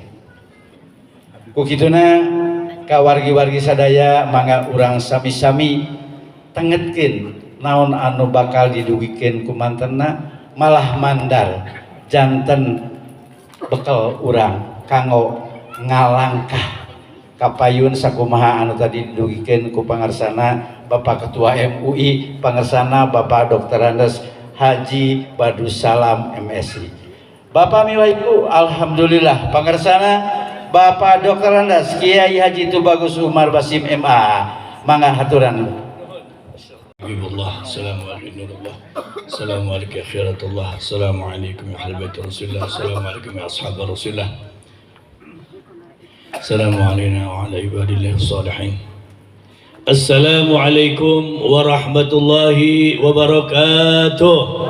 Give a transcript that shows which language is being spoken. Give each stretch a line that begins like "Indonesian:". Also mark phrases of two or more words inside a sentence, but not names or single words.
Sundanese: Ku kituna ka wargi-wargi sadaya mangga urang sami-sami tengetkeun naon anu bakal didugikeun ku mantenna malah mandar janten bekal urang kanggo ngalangkah kapayun sakumaha anu tadi didugikeun ku pangarsana Bapak Ketua MUI pangarsana Bapak Dr. Andes Haji Badussalam MSI. Bapak miwah ibu alhamdulillah pangarsana Bapak Dr. Andes Kiai Haji Tubagus Umar Basim MA mangga haturan.
Arabic: حبيب الله، السلام عليكم السلام عليكم أخيرة الله، السلام عليكم يا حلبتي رسول الله، السلام عليكم يا أصحاب رسول الله، السلام عليكم وعلى عباد الله الصالحين. السلام عليكم ورحمة الله وبركاته.